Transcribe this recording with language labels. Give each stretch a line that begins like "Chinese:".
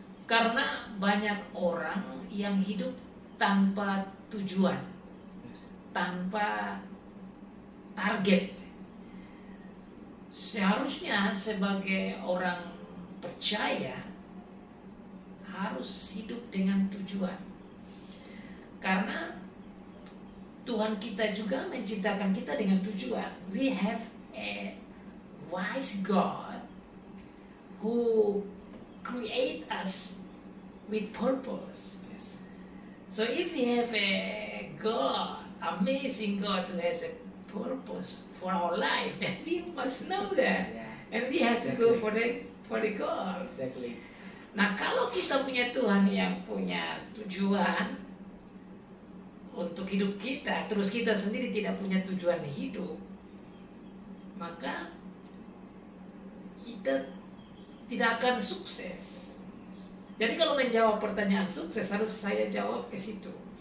Indonesian: Karena banyak orang yang hidup tanpa tujuan, tanpa target. Seharusnya sebagai orang percaya harus hidup dengan tujuan. Karena Tuhan kita juga menciptakan kita dengan tujuan.
English: We have a wise God who create us with purpose. Yes. So if we have a God, amazing God who has a purpose for our life, then we must know that. And we have to go for the goal. Exactly.
Indonesian: Nah, kalau kita punya Tuhan yang punya tujuan untuk hidup kita, terus kita sendiri tidak punya tujuan hidup, maka kita tidak akan sukses. Jadi kalau menjawab pertanyaan sukses, harus saya jawab ke situ.